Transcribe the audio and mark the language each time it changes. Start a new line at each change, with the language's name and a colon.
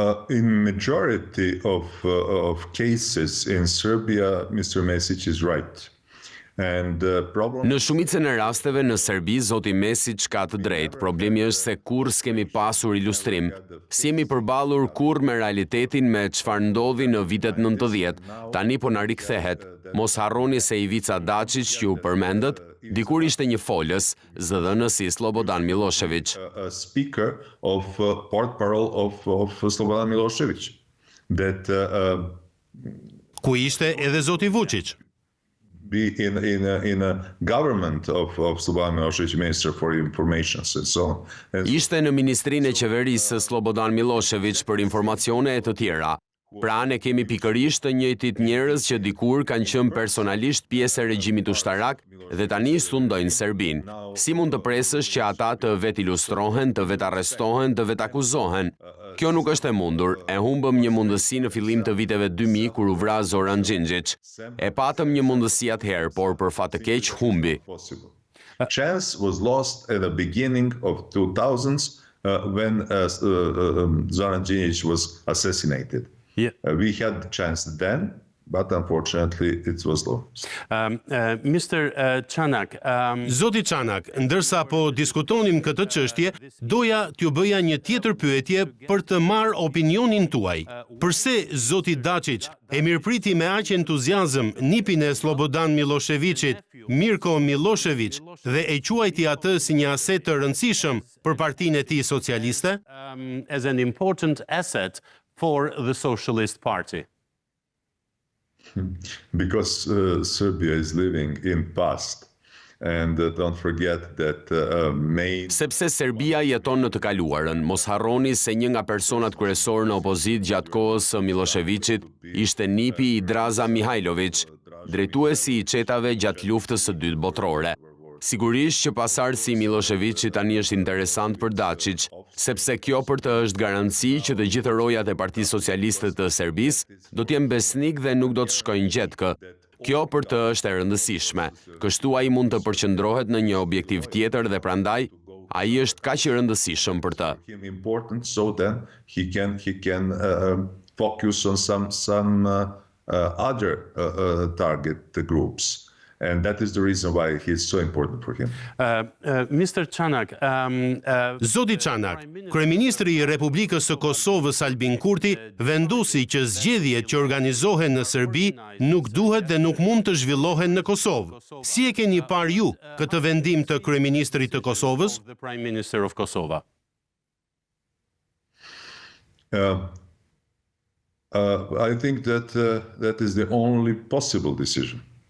English: In majority of cases in Serbia, Mr. Mesić is right.
Albanian: Në shumicën e rasteve në Serbi, zoti Mesić ka të drejtë. Problemi është se kurrë s'kemi pasur ilustrim. Si jemi përballur kurrë me realitetin me çfarë ndodhi në vitet 90. Tani po na rikthehet. Mos harroni se Ivica Dačić, që u përmendët, dikur ishte një folës, zëdhënës i Slobodan Milošević.
English: A speaker of portparole of Slobodan Milošević. That
Albanian: ku ishte edhe zoti Vučić.
English: Be in a government of Slobodan Milošević, Minister for Information and so on.
Albanian: Ishte në ministrinë e qeverisë së Slobodan Milošević për informacione e të tjera. Pra ne kemi pikërisht të njëjtit njerëz që dikur kanë qenë personalisht pjesë e regjimit ushtarak dhe tani sundojnë Serbinë. Si mund të presësh që ata të vet ilustrohen, të vet arrestohen, të vet akuzohen? Kjo nuk është e mundur. E humbëm një mundësi në fillim të viteve 2000 kur u vra Zoran Xhinxhić. E patëm një mundësi atëherë, por për fat të keq humbi.
English: Chance was lost at the beginning of 2000s when Zoran Xhinxhić was assassinated. Yeah. We had the chance then, but unfortunately it was lost. Mr.
Albanian: Çanak, Zoti Çanak, ndërsa po diskutonim këtë çështje, doja t'ju bëja një tjetër pyetje për të marrë opinionin tuaj. Pse zoti Dačić e mirëpriti me aq entuziazëm nipin e Slobodan Miloševićit, Mirko Milošević, dhe e quajti atë si një aset të rëndësishëm për partinë e tij socialiste?
English: As an important asset for the Socialist Party. Because Serbia is living in past. And don't forget that
Albanian: Sepse Serbia jeton në të kaluarën, mos harroni se një nga personat kryesorë në opozitë gjatë kohës së Miloševićit ishte nipi i Draza Mihajlović, drejtuesi i çetave gjatë luftës së dytë botërore. Sigurisht që pasardhësi i Miloševićit tani është interesant për Dačić, sepse kjo për të është garanci që të gjithë rojat e Partisë Socialiste të Serbisë do të jenë besnik dhe nuk do të shkojnë gjetkë. Kjo për të është e rëndësishme. Kështu ai mund të përqendrohet në një objektiv tjetër dhe prandaj ai është kaq i rëndësishëm për të.
English: Important so then he can focus on some other target groups. And that is the reason why he is so important for him. Mr.
Albanian: Çanak, Zoti Çanak, kryeministri i Republikës së Kosovës Albin Kurti vendosi që zgjedhjet që organizohen në Serbi nuk duhet dhe nuk mund të zhvillohen në Kosovë. Si e keni parë ju këtë vendim të kryeministrit të Kosovës?
English: The Prime Minister of Kosovo. I think that is the only possible decision.